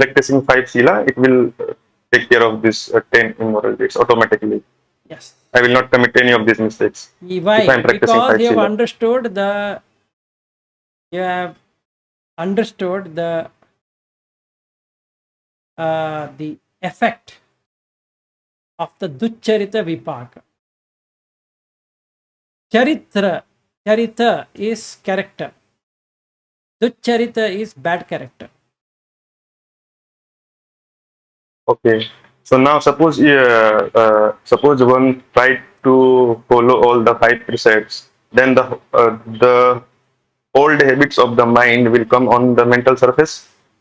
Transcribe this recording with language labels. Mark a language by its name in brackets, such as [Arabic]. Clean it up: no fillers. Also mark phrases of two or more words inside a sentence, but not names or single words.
[English] practicing 5 sila, it will take care of this 10 immoral deeds automatically. yes. I will not commit any of these mistakes if I Why? am practicing Because 5 you have sila. understood the effect of the [Pali] duccharita vipaka. [English] Charita is character. Duccharita is bad character. Okay. So now suppose one tried to follow all the 5 precepts, then the old habits of the mind will come on the mental surface.